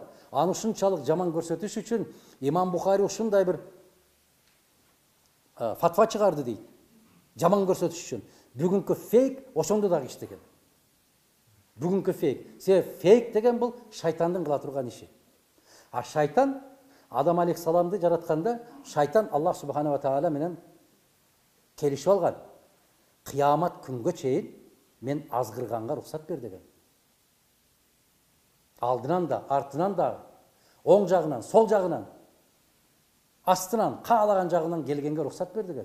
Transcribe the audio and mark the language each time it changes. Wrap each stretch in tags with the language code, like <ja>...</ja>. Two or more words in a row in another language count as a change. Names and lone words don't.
<ky>Аны ушунчалык жаман көрсөтүш үчүн Имам Бухари ушундай бир фатва чыгарды дейт. Жаман көрсөтүш үчүн. Бүгүнкү фейк ошондо дагы иштеген. Бүгүнкү фейк. Себеп фейк деген бул шайтандын кыла турган иши. А шайтан Адам алейхиссаламды жаратканда, шайтан Аллах</ky> <ar>سبحانه وتعالى</ar> <ky>менен келишип алган. Кыямат күнгө чейин мен азгырганга уруксат бер деген. Алдынан да, артынан да, оң жагынан, сол жагынан, астынан, каалаган жагынан келгенге уруксат бер деген.</ky>